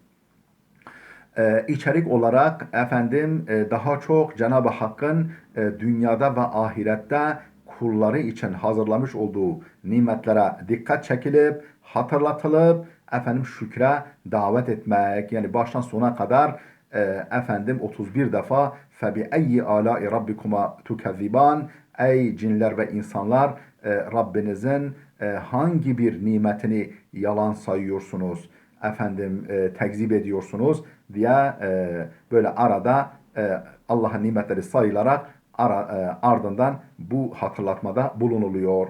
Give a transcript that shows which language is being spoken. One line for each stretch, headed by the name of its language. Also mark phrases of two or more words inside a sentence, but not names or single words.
Turkish: İçerik olarak daha çok Cenab-ı Hakk'ın dünyada ve ahirette kulları için hazırlamış olduğu nimetlere dikkat çekilip, hatırlatılıp, şükre davet etmek. Yani baştan sona kadar 31 defa
Arabic: فَبِأَيِّ آلَاءِ رَبِّكُمَا تُكَذِّبَانِ
Turkish: Ey cinler ve insanlar, Rabbinizin hangi bir nimetini yalan sayıyorsunuz, tekzip ediyorsunuz diye böyle arada Allah'ın nimetleri sayılarak ardından bu hatırlatmada bulunuluyor.